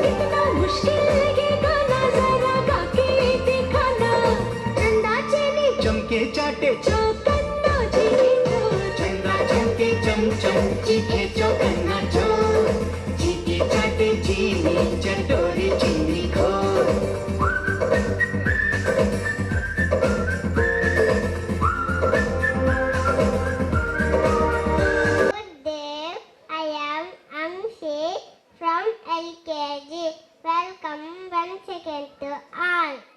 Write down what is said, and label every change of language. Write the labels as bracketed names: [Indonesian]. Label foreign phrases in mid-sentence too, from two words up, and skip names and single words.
[Hindi] कितना मुश्किल ये गाना जरा गा के दिखाना चंदा चीनी चमके चाटे चौकन्ना चीनी चोर चंदा चमके चम चम चीखे चौकन्ना चोर चीटी चाटे चीनी चटोरी चीनी खोर। [English] Good day. I am Amshi from LKG. Welcome once again to all.